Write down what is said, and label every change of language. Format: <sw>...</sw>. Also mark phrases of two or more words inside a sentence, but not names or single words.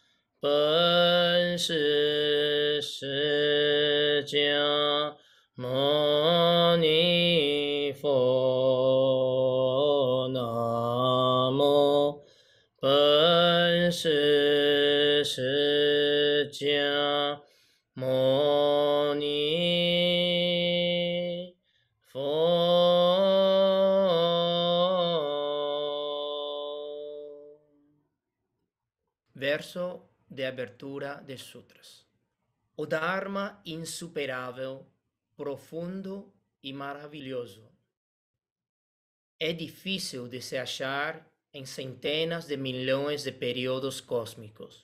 <zh>本师释迦牟尼佛 南无本师释迦牟尼佛.</zh> <pt>Verso de abertura de Sutras. O Dharma insuperável, profundo e maravilhoso é difícil de se achar em centenas de milhões de períodos cósmicos.</pt>